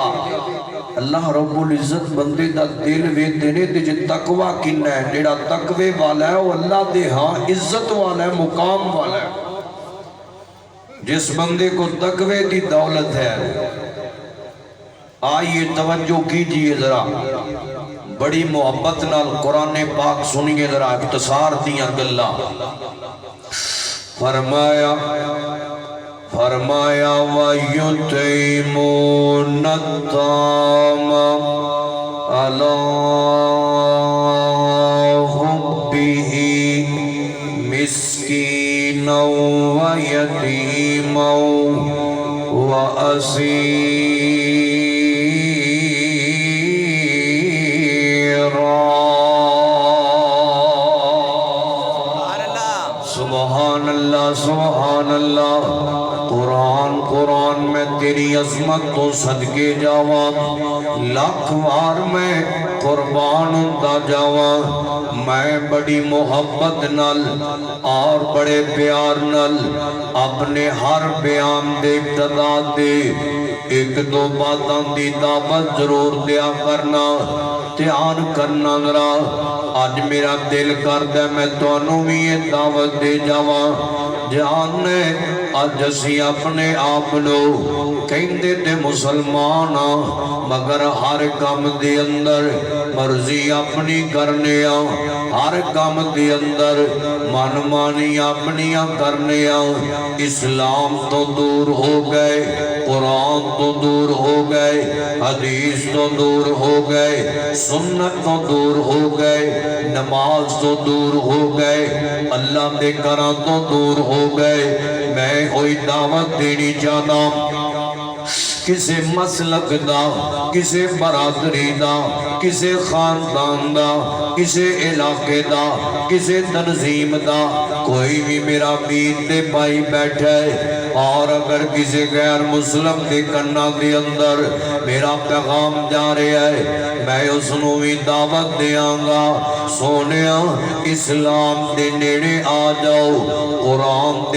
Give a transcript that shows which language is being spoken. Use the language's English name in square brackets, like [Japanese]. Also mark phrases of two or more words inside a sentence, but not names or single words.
[Punjabi] اللہ رب العزت بندے دا دل ویندے نے تے جے تقوی کنا ہے، جیڑا تقوی والا ہے وہ اللہ دے ہاں عزت والا ہے، مقام والا ہے. جس بندے کو تقوی دی دولت ہے، [Urdu] آئیے توجہ کیجئے [Punjabi] ذرا بڑی محبت نال قرآن پاک سنیے ذرا اختصار دیاں گلاں. [Arabic] فرمایا وَيُطْعِمُونَ الطَّعَامَ عَلَىٰ حُبِّهِ مِسْكِينًا وَيَتِيمًا وَأَسِيرًا. سبحان اللہ سبحان اللہ. [Punjabi] قرآن میں تیری عظمت تو صدقے جاواں، لاکھ وار میں قربان ہوتا جاواں. میں بڑی محبت نال اور بڑے پیار نال اپنے ہر بیان دے ابتدا دے ایک دو باتاں دی دعوت ضرور دیا کرنا. دھیان کرنا ذرا. آج میرا دل کردا میں تانوں بھی یہ دعوت دے جاواں. جاننے آج اسی اپنے آپ لو کہندے تے مسلمان مگر ہر کام دے اندر مرضی اپنی کرنے ہر کام دے اندر من مانی اپنیاں کرنے. اسلام تو دور ہو گئے، قرآن تو دور ہو گئے، حدیث تو دور ہو گئے، سنت تو دور ہو گئے، نماز تو دور ہو گئے، اللہ دے گھراں تو دور ہو گئے. میں کوئی دعوت دینی چاہتا کسے مسلک دا، کسے برادری دا، کسے خاندان دا، کسے علاقے دا، کسے تنظیم دا، کوئی بھی میرا بیت دے پائی بیٹھے اور اگر کسی غیر مسلم کے کنا کے اندر میرا پیغام جا رہا ہے میں اس نو بھی دعوت دیاں گا سونیا اسلام دے نیڑے آ جاؤ قرآن دے